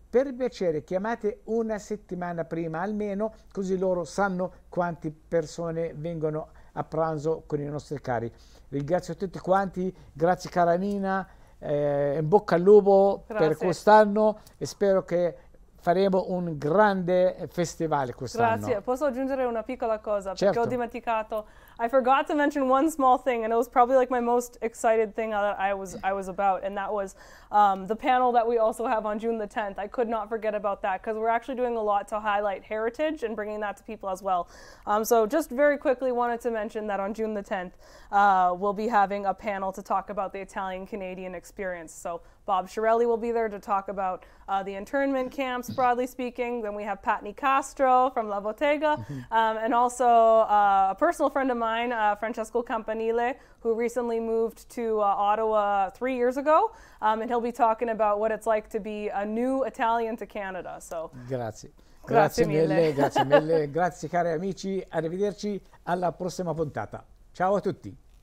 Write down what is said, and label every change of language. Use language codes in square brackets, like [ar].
[it] Per piacere chiamate una settimana prima almeno, così loro sanno quante persone vengono a pranzo con i nostri cari. Ringrazio tutti quanti, grazie cara Nina, in bocca al lupo per quest'anno e spero che faremo un grande festival quest'anno. Grazie. Posso aggiungere una piccola cosa? Certo. Perché ho dimenticato. [en] I forgot to mention one small thing, and it was probably like my most excited thing that I was about, and that was the panel that we also have on June the 10th. I could not forget about that because we're actually doing a lot to highlight heritage and bringing that to people as well. So just very quickly wanted to mention that on June the 10th, we'll be having a panel to talk about the Italian-Canadian experience. So Bob Shirelli will be there to talk about the internment camps, broadly speaking. Then we have Pat Nicastro from La Bottega, and also a personal friend of mine, Francesco Campanile, who recently moved to Ottawa 3 years ago, and he'll be talking about what it's like to be a new Italian to Canada. So, [it] grazie. Grazie mille. Grazie mille, grazie cari amici, arrivederci alla prossima puntata. Ciao a tutti.